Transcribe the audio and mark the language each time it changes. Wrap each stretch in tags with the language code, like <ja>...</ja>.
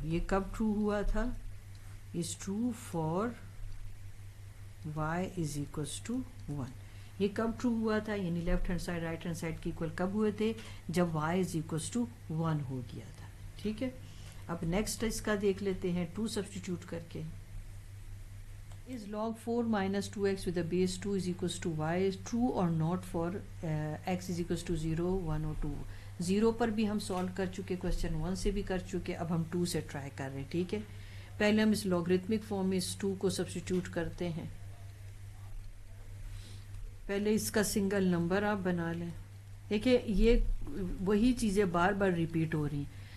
<ur>یہ کب ٹرو ہوا تھا؟</ur> <en>is true for y = 1.</en> <ur>یہ کب ٹرو ہوا تھا؟ یعنی left hand side right hand side کے ایکول کب ہوئے تھے؟ جب y = 1 ہو گیا تھا. ٹھیک ہے. اب نیکسٹ اس کا دیکھ لیتے ہیں 2 سبسٹیٹیوٹ کر کے.</ur> <en>is log 4 minus 2x with the base 2 = y is true or not for x = 0 1 اور 2.</en> <ur>0 پر بھی ہم سالو کر چکے، کوشچن 1 سے بھی کر چکے. اب ہم 2 سے ٹرائی کر رہے ہیں. ٹھیک ہے. پہلے ہم اس لاگرتھمک فارم میں اس 2 کو سبسٹیٹیوٹ کرتے ہیں. پہلے اس کا سنگل نمبر آپ بنا لیں. دیکھیں یہ وہی چیزیں بار بار ریپیٹ ہو رہی ہیں.</ur>